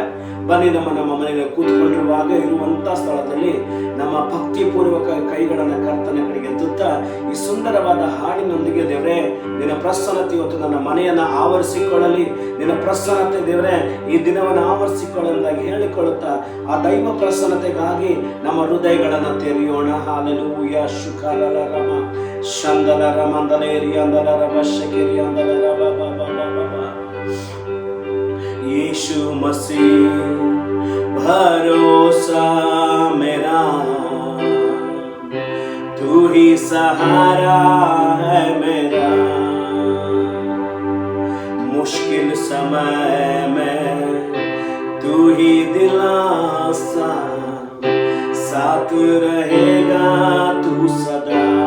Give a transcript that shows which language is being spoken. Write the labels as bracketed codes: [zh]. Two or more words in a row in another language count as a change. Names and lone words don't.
[kn] ಬನ್ನಿ, ನಮ್ಮ ಮನೆಯಲ್ಲಿ ಕೂತ್ಕೊಂಡಿರುವಾಗ ಇರುವಂಥ ಸ್ಥಳದಲ್ಲಿ ನಮ್ಮ ಭಕ್ತಿಪೂರ್ವಕ ಕೈಗಳನ್ನು ಕರ್ತನ ಕಡೆಗೆ ಎತ್ತುತ್ತಾ ಈ ಸುಂದರವಾದ ಹಾಡಿನೊಂದಿಗೆ, ದೇವರೇ ನಿನ್ನ ಪ್ರಸನ್ನತೆ ಇವತ್ತು ನನ್ನ ಮನೆಯನ್ನು ಆವರಿಸಿಕೊಳ್ಳಲಿ, ನಿನ್ನ ಪ್ರಸನ್ನತೆ ದೇವರೇ ಈ ದಿನವನ್ನು ಆವರಿಸಿಕೊಳ್ಳಲಾಗಿ ಹೇಳಿಕೊಳ್ಳುತ್ತಾ ಆ ದೈವ ಪ್ರಸನ್ನತೆಗಾಗಿ ನಮ್ಮ ಹೃದಯಗಳನ್ನು ತೆರೆಯೋಣ. ಹಾಲೆಲೂಯ. ಶುಕರರಮ ಶಂದಲರ ಮಂದಲೇರಿ ಅಂದಲರ ವಶಕೆರಿ ಅಂದಲರ [hi] यीशु मसीह भरोसा मेरा, तू ही सहारा है मेरा, मुश्किल समय में तू ही दिलासा, साथ रहेगा तू सदा।